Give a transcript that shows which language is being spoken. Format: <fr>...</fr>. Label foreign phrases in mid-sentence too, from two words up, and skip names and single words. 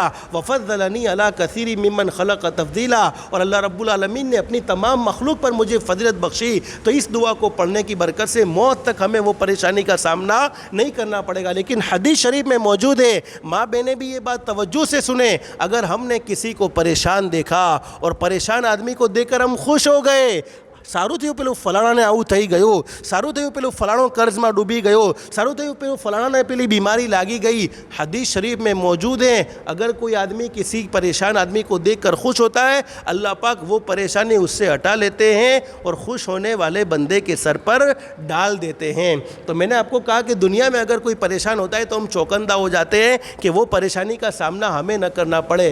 <ar>وفضلنی علی کثیر ممن خلق تفضیلا،</ar> <ur>اور اللہ رب العالمین نے اپنی تمام مخلوق پر مجھے فضیلت بخشی. تو اس دعا کو پڑھنے کی برکت سے موت تک ہمیں وہ پریشانی کا سامنا نہیں کرنا پڑے گا. لیکن حدیث شریف میں موجود ہے، ماں بہنیں بھی یہ بات توجہ سے سنیں، اگر ہم نے کسی کو پریشان دیکھا اور پریشان آدمی کو دیکھ کر ہم خوش ہو گئے،</ur> <gu>સારું થયું પેલું ફલાણાને આવું થઈ ગયું, સારું થયું પેલું ફલાણો કર્જમાં ડૂબી ગયો, સારું થયું પેલું ફલાણાને પેલી બીમારી લાગી ગઈ.</gu> <ur>حدیث شریف میں موجود ہیں اگر کوئی آدمی کسی پریشان آدمی کو دیکھ کر خوش ہوتا ہے، اللہ پاک وہ پریشانی اس سے ہٹا لیتے ہیں اور خوش ہونے والے بندے کے سر پر ڈال دیتے ہیں. تو میں نے آپ کو کہا کہ دنیا میں اگر کوئی پریشان ہوتا ہے تو ہم چوکندہ ہو جاتے ہیں کہ وہ پریشانی کا سامنا ہمیں نہ کرنا پڑے.</ur>